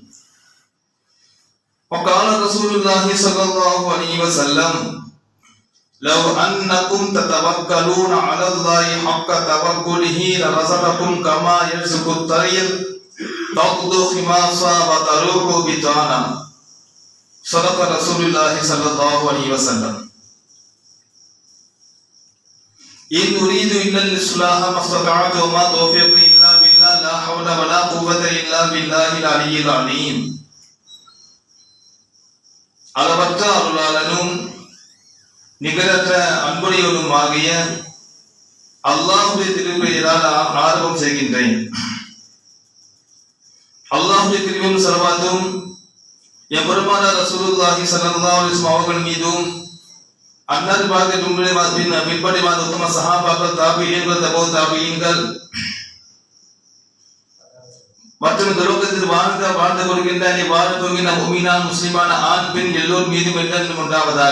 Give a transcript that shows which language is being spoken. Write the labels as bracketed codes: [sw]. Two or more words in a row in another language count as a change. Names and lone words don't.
[ar] وقال رسول الله صلى الله عليه وسلم لو أنكم تتوكلون على الله حق توكله لرزقكم كما يرزق الطير تغدو خماصا وتروح بطانا صدق رسول الله صلى الله عليه وسلم. إن أريد إلا الإصلاح ما استطعت وما توفيقي إلا بالله لا حول ولا قوة إلا بالله العلي العظيم. [ta] அளவற்ற அருளாளனும் நிகரற்ற அன்புடையவனுமாகிய அல்லாஹ்வுடைய திருப்பெயரால் ஆரம்பம் செய்கின்றேன். அல்லாஹ்வுடைய கிருபையும் ஸலவாத்தும் எம்பெருமானார் [ar] رسول الله صلى الله عليه وسلم [ta] அவர்கள் மீதும் அன்னார் பாக்கிய பின்பற்றி வந்த உத்தம சஹாபாக்கள் தாபிஈன்கள் தபோ தாபிஈன்கள் மற்றும் இந்த லோகத்தில் வாழ்ந்து கொள்கின்ற வாழ்ந்து கொள்கின்ற முஃமினான் முஸ்லிமான ஆண் பெண் எல்லோர் மீதும் என்றென்றும் உண்டாவதாக.